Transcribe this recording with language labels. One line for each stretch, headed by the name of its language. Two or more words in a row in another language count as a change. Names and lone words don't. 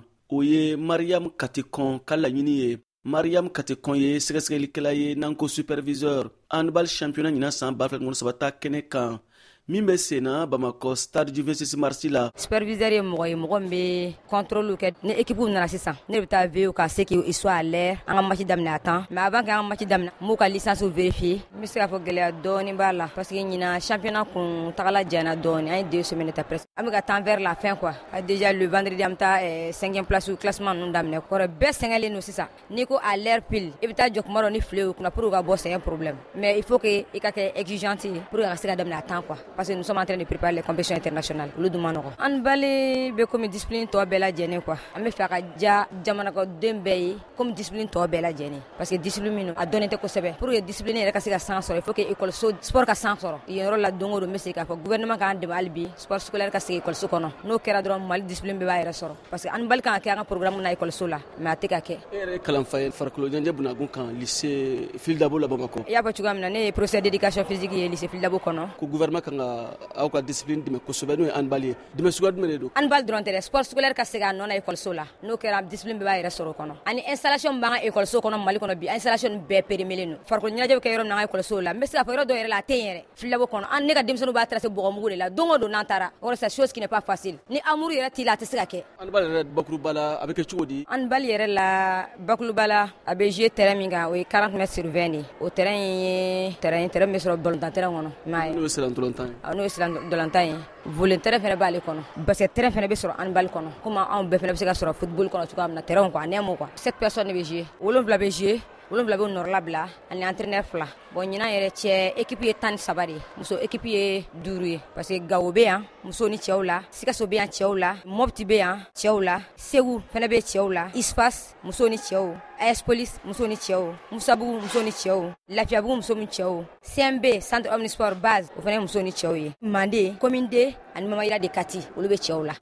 Bambara: O ye Mariam Katikon ka laɲini ye. Mariam Katikon ye sɛgɛsɛgɛlikɛla ye n'an ko
French: superviseur handball championnat
Bambara: ɲinan san 2023 ta kɛnɛ kan min bɛ senna Bamakɔ stade du 26 mars la. Superviseur ye mɔgɔ min bɛ contrôle kɛ ni équipe nana sisan ne bɛ taa veiller ka se
French: qu'ils soient à l'heure
Bambara: an ka match daminɛ
French: a temps mais avant qu'an
Bambara: ka match daminɛ m'u ka
French: licence vérifier.
Bambara: N bɛ se k'a fɔ gɛlɛya dɔɔni b'a la
French: parce que
Bambara: ɲinan championnat kun tagala jana dɔɔni an ye 2 semaines ta presque an bɛ ka
French: temps vers la fin quoi. Déjà le vendredi
Bambara: an bɛ taa
French: 5e place classement
Bambara: ninnu daminɛ kɔrɔ bɛɛ sɛgɛnlen don sisan n'i ko
French: à l'heure pile
Bambara: i bɛ taa jɔ kuma dɔ ni file y'u kunna pour ka bɔ
French: c'est un problème mais il faut que
Bambara: i ka kɛ exigeante ye
French: pour que
Bambara: a ka se ka daminɛ
French: a temps quoi. Parce que nous sommes en train de préparer les compétitions internationales.
Bambara: Olu dun ma nɔgɔ. Handball bɛ
French: comme discipline
Bambara: tɔ bɛɛ lajɛlen quoi. An bɛ fɛ a ka diya jamanakɔden bɛɛ ye
French: comme discipline
Bambara: tɔ bɛɛ lajɛlen.
French: Parce que discipline
Bambara: min a dɔnnen tɛ kosɛbɛ.
French: Pour que discipline
Bambara: yɛrɛ ka se ka san sɔrɔ
French: il faut que école sport
Bambara: ka san sɔrɔ. Yen yɔrɔ la don o don n bɛ se k'a fɔ gouvernement k'an dɛmɛ hali bi
French: sport scolaire
Bambara: ka sigi école kɔnɔ. N'o kɛra dɔrɔn Mali discipline bɛɛ b'a yɛrɛ sɔrɔ.
French: Parce que handball
Bambara: kan ka kɛ an ka programme na école la mais a tɛ ka kɛ. E yɛrɛ ye kalan fa ye farikolo ɲɛnajɛ bunakun kan lycée Phil Dabo la Bamakɔ. I y'a fɔ cogoya min na ne ye
French: professeur d'éducation physique
Bambara: ye lycée Phil Dabo kɔnɔ. Ko gouvernement kan ka aw ka discipline dɛmɛ kosɛbɛ n'o ye handball ye. Dɛmɛ suguya jumɛn de don? Handball dɔrɔn tɛ dɛ
French: sport scolaire
Bambara: ka se ka nɔ na école la n'o kɛra discipline bɛɛ b'a yɛrɛ sɔrɔ o kɔnɔ. Ani installation min b'an ka école kɔnɔ Mali kɔnɔ bi installation bɛɛ périmé don. Farikolo ɲɛnajɛ bɛ kɛ yɔrɔ min na an ka école la n bɛ se k'a fɔ yɔrɔ dɔ yɛrɛ la a tɛ yen yɛrɛ Phil Dabo kɔnɔ ne ka denmisɛnninw b'a tracer bɔgɔmugu de la don o don n'an taara o
French: c'est chose qui n'est pas facile
Bambara: ni amour yɛrɛ t'i la a tɛ se ka kɛ. Handball yɛrɛ bakuruba la a bɛ kɛ cogo di? Handball yɛrɛ la bakuruba la a bɛ jouer terrain min kan o ye 40
French: mètres sur
Bambara: 20 de o terrain ye terrain bɛ sɔrɔ ballontan terrain kɔnɔ. N'o ye siran ntolantan ye. N'o ye siran ntolantan ye
French: volley terrain
Bambara: fana b'ale kɔnɔ
French: basket terrain
Bambara: fana bɛ sɔrɔ handball kɔnɔ comme anw bɛɛ fana bɛ se ka sɔrɔ football kɔnɔ cogoya min na terrain quoi nɛmu quoi 7 personnes bɛ jouer 7 bɛ jouer 7 bɛ nɔrɔla bila ani entraîneur 2 bon ɲinan yɛrɛ cɛ équipe ye 13 de muso équipe ye 5 ye
French: parce que
Bambara: Gawo bɛ yan muso ni cɛw la Sikaso bɛ yan cɛw la Mopti bɛ yan cɛw la Segu fana bɛ cɛw la Ispas muso ni cɛw AS Police muso ni cɛw Musabugu muso ni cɛw Lafiabugu muso ni cɛw CMB Centre Omnisport Base o fana ye muso ni cɛw ye Mande Commune 2 ani Mamayira de Kati olu bɛ cɛw la.